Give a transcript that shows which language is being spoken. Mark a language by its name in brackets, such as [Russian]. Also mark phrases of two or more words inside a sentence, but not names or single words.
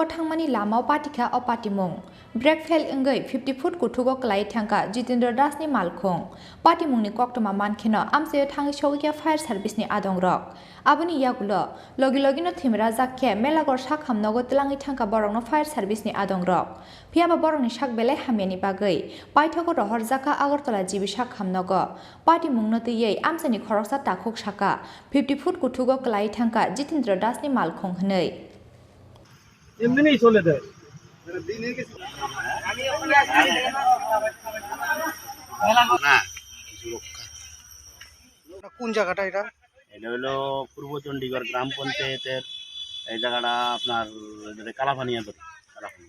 [Kok Borok] थांमानि लामाव पार्टीखा अ पार्टी मुं ब्रेक फेल इंगै 50 फुट कुथुगो क्लाई थांका जितेंद्र दासनि मालखं पार्टी मुंनि कक्टमा मानखेनो आमसायो थांगि सौगिया फायर सार्भिसनि आदंरक आबुनि यागुल लगी लगिनो थिमरागजाक खे मेलागढ़ सा खामनगो तलांगि थांका बरंनो फायर सार्भिसनि आदंरक फियाबा बरंनि साक बेले हामियानि बागै पाइथको रहरजाका आगरतला जिबि सा खामनगो पार्टी मुंनो तैयै आमसानि खरकसा ताखुक साका 50 फुट कुथुगो क्लाई थांका जितेंद्र दासनि मालखं हनै [Bangla] এমনি চলে দেয় কোন জায়গাটা এটা এটা হলো পূর্ব চণ্ডীগড় গ্রাম পঞ্চায়েতের এই জায়গাটা আপনার কালাপানিয়া ধরে কালাপানিয়া